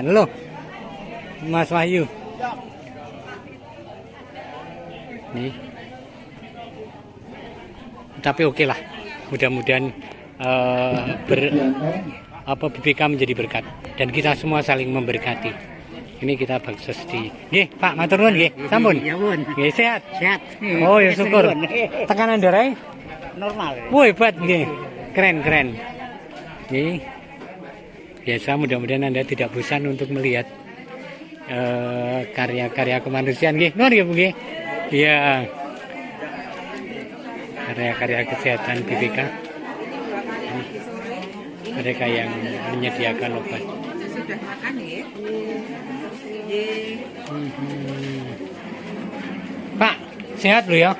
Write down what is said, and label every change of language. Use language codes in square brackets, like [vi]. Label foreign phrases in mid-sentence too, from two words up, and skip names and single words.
[id] Loh, Mas Wahyu. Nih. Tapi oke lah. Mudah-mudahan BPK menjadi berkat dan kita semua saling memberkati. Ini kita baksos di. [jv] Nggih, Pak, matur nuwun nggih. Sampun. Nggih, [id] sehat. Sehat. Oh, ya syukur. Tekanan darah normal. Wah, hebat nggih. Keren. Nggih. Biasa, mudah-mudahan Anda tidak bosan untuk melihat karya-karya kemanusiaan nggih. [jv] Nuwun nggih, [id] Bu nggih. Iya. Karya-karya kesehatan BPK. Mereka yang menyediakan obat. Sudah makan ya? Pak, sehat lu ya?